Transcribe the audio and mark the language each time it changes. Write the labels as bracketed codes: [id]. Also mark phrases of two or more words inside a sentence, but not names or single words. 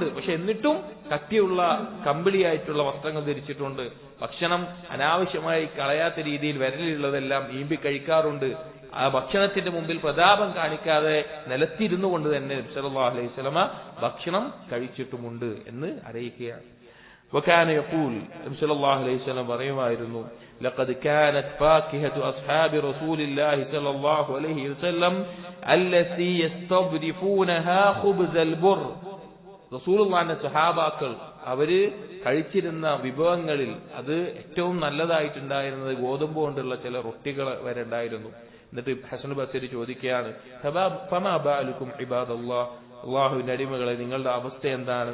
[ml] പക്ഷെ എന്നിട്ടും കട്ടിയുള്ള കമ്പിളിയായിട്ടുള്ള വസ്ത്രങ്ങൾ ധരിച്ചിട്ടുണ്ട്. ഭക്ഷണം അനാവശ്യമായി കളയാത്ത രീതിയിൽ വിരലിലുള്ളതെല്ലാം ഈമ്പി കഴിക്കാറുണ്ട്. ആ ഭക്ഷണത്തിന്റെ മുമ്പിൽ പ്രതാപം കാണിക്കാതെ നിലത്തിരുന്നു കൊണ്ട് തന്നെ നബി [ar] صلى الله عليه وسلم [ml] ഭക്ഷണം കഴിച്ചിട്ടുമുണ്ട് എന്ന് അറിയിക്കുകയാണ്. [ar] وكان يقول, [ml] നബി [ar] صلى الله عليه وسلم [ml] പറയുമായിരുന്നു, [ar] لقد كانت فاكهة أصحاب رسول الله صلى الله عليه وسلم التي يستضيفونها خبز البر, [ml] റസൂലുള്ളാഹിന്റെ സ്വഹാബാക്കൾ അവര് കഴിച്ചിരുന്ന വിഭവങ്ങളിൽ അത് ഏറ്റവും നല്ലതായിട്ടുണ്ടായിരുന്നത് ഗോതമ്പ് കൊണ്ടുള്ള ചില റൊട്ടികൾ വരെ ഉണ്ടായിരുന്നു. എന്നിട്ട് ഹസൻ ബസരി ചോദിക്കുകയാണ്, [ar] فما بالكم عباد الله, [ml] അല്ലാഹുവിന്റെ അടിമകളെ നിങ്ങളുടെ അവസ്ഥ എന്താണ്?